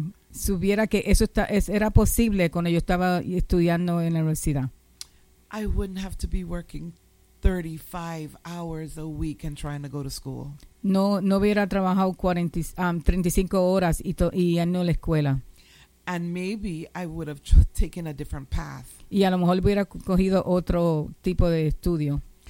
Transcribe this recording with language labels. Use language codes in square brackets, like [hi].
[es] Supiera que eso era posible cuando yo estaba estudiando en la universidad. [en] I wouldn't have to be working 35 hours a week and trying to go to school. [es] No hubiera trabajado 35 horas y yendo a la escuela. [en] And maybe I would have taken a different path. [es] Y a lo mejor hubiera cogido otro tipo de estudio.